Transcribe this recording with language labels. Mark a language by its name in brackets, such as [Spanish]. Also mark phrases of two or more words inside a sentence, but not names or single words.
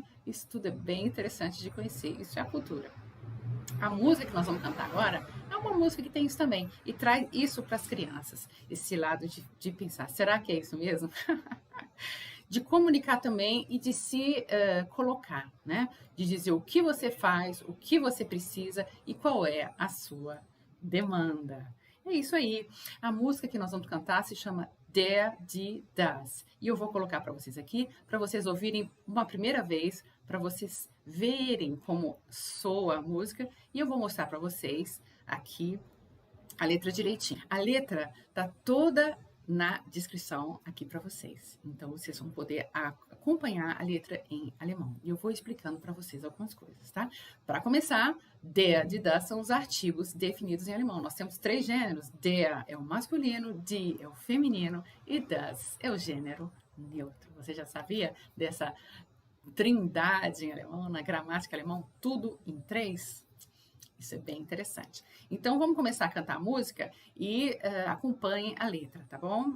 [Portuguese] Isso tudo é bem interessante de conhecer, isso é a cultura. A música que nós vamos cantar agora é uma música que tem isso também e traz isso para as crianças, esse lado de pensar, será que é isso mesmo? De comunicar também e de se colocar, né? De dizer o que você faz, o que você precisa e qual é a sua demanda. É isso aí. A música que nós vamos cantar se chama Der, die, das. E eu vou colocar para vocês aqui, para vocês ouvirem uma primeira vez, para vocês verem como soa a música. E eu vou mostrar para vocês aqui a letra direitinho. A letra tá toda na descrição aqui para vocês. Então vocês vão poder acompanhar a letra em alemão. E eu vou explicando para vocês algumas coisas, tá? Para começar, [German] der, die, das [Portuguese] são os artigos definidos em alemão. Nós temos 3 gêneros. Der é o masculino, die é o feminino e das é o gênero neutro. Você já sabia dessa trindade em alemão, na gramática alemã, tudo em 3? Isso é bem interessante. Então, vamos começar a cantar a música e acompanhem a letra, tá bom?